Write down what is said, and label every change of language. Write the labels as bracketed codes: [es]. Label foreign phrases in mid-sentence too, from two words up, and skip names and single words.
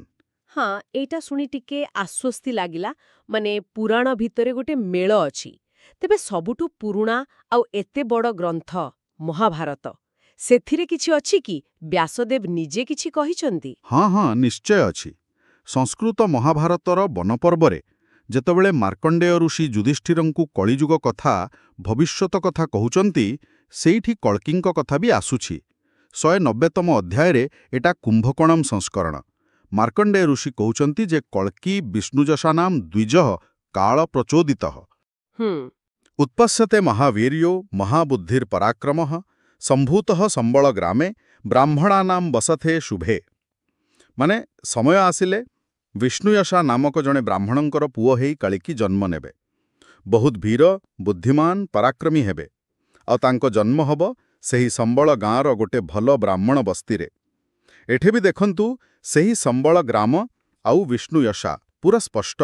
[or] ହଁ, ଏଟା ଶୁଣି ଟିକେ ଆଶ୍ୱସ୍ତି ଲାଗିଲା, ମାନେ ପୁରାଣ ଭିତରେ ଗୋଟେ ମେଳ ଅଛି। ତେବେ ସବୁଠୁ ପୁରୁଣା ଆଉ ଏତେ ବଡ଼ ଗ୍ରନ୍ଥ ମହାଭାରତ, ସେଥିରେ କିଛି ଅଛି କି ବ୍ୟାସଦେବ ନିଜେ କିଛି କହିଛନ୍ତି? ହଁ ହଁ, ନିଶ୍ଚୟ ଅଛି। ସଂସ୍କୃତ ମହାଭାରତର ବନପର୍ବରେ ଯେତେବେଳେ ମାର୍କଣ୍ଡେୟ ଋଷି ଯୁଧିଷ୍ଠିରଙ୍କୁ କଳିଯୁଗ କଥା ଭବିଷ୍ୟତ କଥା କହୁଛନ୍ତି, ସେଇଠି କଳ୍କିଙ୍କ କଥା ଭି ଆସୁଛି। 190ତମ ଅଧ୍ୟାୟ ରେ ଏଟା କୁମ୍ଭକୋଣମ ସଂସ୍କରଣ। ମାର୍କଣ୍ଡେୟ ଋଷି କହୁଛନ୍ତି ଯେ [sa] कल्कि विष्णुजसा नाम द्विजः काल प्रचोदितः। उत्पश्यते महावीर्यो महाबुद्धिर पराक्रमः संभूतः संबळ ग्रामे ब्राह्मणानां वसथे शुभे। [or] ମାନେ ସମୟ ଆସିଲେ ବିଷ୍ଣୁଯଶା ନାମକ ଜଣେ ବ୍ରାହ୍ମଣଙ୍କର ପୁଅ ହେଇ କଳ୍କି ଜନ୍ମ ନେବେ। ବହୁତ ବୀର ବୁଦ୍ଧିମାନ ପରାକ୍ରମୀ ହେବେ ଆ ତାଙ୍କ ଜନ୍ମ ହବ ସେହି ସମ୍ବଳ ଗାଁର ଗୋଟେ ଭଲ ବ୍ରାହ୍ମଣ ବସ୍ତିରେ। ଏଠେ ଭି ଦେଖନ୍ତୁ ସେହି ସମ୍ବଳ ଗ୍ରାମ ଆଉ ବିଷ୍ଣୁଯଶା ପୂରା ସ୍ପଷ୍ଟ।